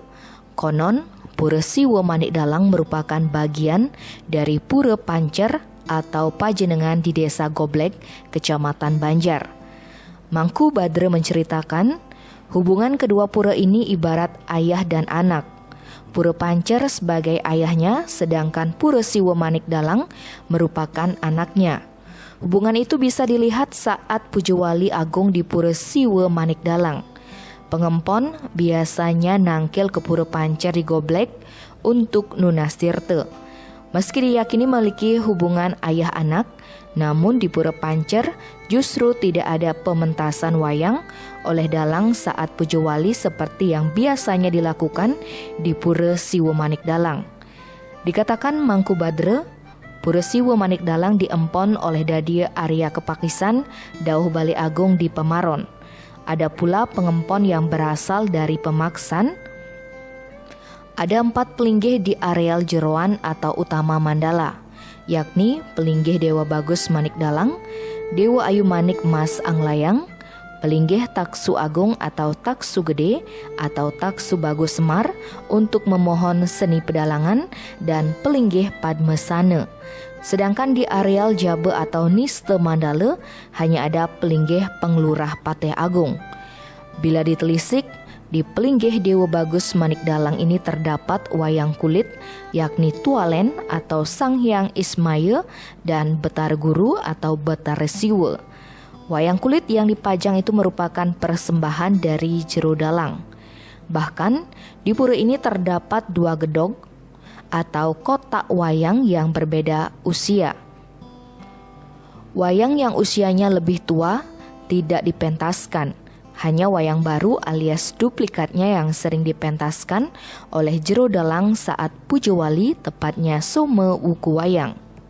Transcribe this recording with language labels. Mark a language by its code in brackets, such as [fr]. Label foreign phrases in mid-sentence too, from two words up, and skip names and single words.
[id] Konon, Pura Siwa Manik Dalang merupakan bagian dari Pura Pancer atau Pajenengan di Desa Goblek, Kecamatan Banjar. Mangku Badre menceritakan, hubungan kedua pura ini ibarat ayah dan anak. Pura Pancer sebagai ayahnya, sedangkan Pura Siwa Manik Dalang merupakan anaknya. Hubungan itu bisa dilihat saat Puja Wali Agung di Pura Siwa Manik Dalang. Pengempon biasanya nangkil ke Pura Pancer di Goblek untuk [ban] nunas tirte. [id] Meski diyakini memiliki hubungan ayah anak, namun di Pura Pancer justru tidak ada pementasan wayang oleh dalang saat Puja Wali seperti yang biasanya dilakukan di Pura Siwa Manik Dalang. Dikatakan Mangku Badre, Pura Siwa Manik Dalang diempon oleh Dadi Arya Kepakisan Dauh Bali Agung di Pemaron. Ada pula pengempon yang berasal dari Pemaksan. Ada 4 pelinggih di areal jeroan atau utama Mandala, yakni pelinggih Dewa Bagus Manik Dalang, Dewa Ayu Manik Mas Anglayang, pelinggih Taksu Agung atau Taksu Gede atau Taksu Bagus Semar untuk memohon seni pedalangan, dan pelinggih Padmesane. Sedangkan di areal Jabe atau Niste Mandala hanya ada pelinggih Penglurah Pateh Agung. Bila ditelisik, di pelinggih Dewa Bagus Manik Dalang ini terdapat wayang kulit, yakni Tualen atau Sang Hyang Ismaya dan Betar Guru atau Betar Siwa. Wayang kulit yang dipajang itu merupakan persembahan dari [ban] jero dalang. [id] Bahkan di pura ini terdapat 2 gedog atau kotak wayang yang berbeda usia. Wayang yang usianya lebih tua tidak dipentaskan. Hanya wayang baru alias duplikatnya yang sering dipentaskan oleh [ban] jero dalang [id] saat Puja Wali, tepatnya Some Wuku Wayang.